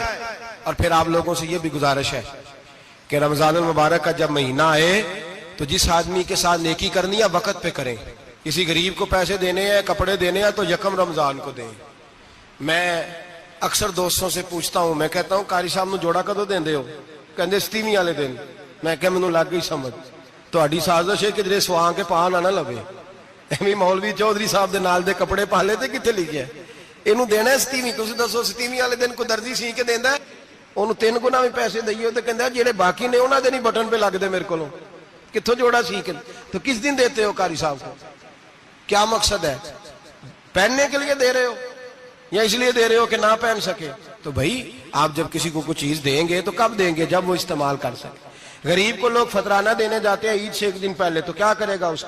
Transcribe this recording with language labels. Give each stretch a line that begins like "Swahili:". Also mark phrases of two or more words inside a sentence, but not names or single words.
Urdu: اور پھر آپ لوگوں سے یہ بھی گزارش ہے کہ رمضان المبارک کا جب مہینہ آئے تو جس آدمی کے ساتھ نیکی کرنی ہے وقت پہ کریں. کسی غریب کو پیسے دینے ہیں، کپڑے دینے ہیں تو یکم رمضان کو دیں. میں اکثر دوستوں سے پوچھتا ہوں، میں کہتا ہوں
Punjabi: قاری صاحب نو جوڑا کدو دیندے ہو؟ کہندے ستیویں والے دن. میں کہ مینوں لگ گئی سمجھ، تہاڈی سازش ہے کہ جڑے سواں کے پا نہ لوے. ایویں مولوی چودھری صاحب دے نال دے کپڑے پا لے تے کتے لکھیا اینوں دینا ہے ستیویں. تسی دسو ستیویں والے دن کو درزی سی کے دیندا ہے، انہوں 3 گنا بھی پیسے دئیے تو کہندے جڑے باقی نے انہاں دے نہیں بٹن پہ لگ دے میرے کولوں.
Urdu: کتھوں جوڑا سی کے تو کس دن دیتے ہو قاری صاحب کو؟ کیا مقصد ہے؟ پہننے کے لیے دے رہے ہو یا اس لیے دے رہے ہو کہ نہ پہن سکے؟ تو بھائی آپ جب کسی کو کوئی چیز دیں گے تو کب دیں گے؟ جب وہ استعمال کر سکے. غریب کو لوگ فطرانہ دینے جاتے ہیں عید سے 1 دن پہلے، تو کیا کرے گا اس کا؟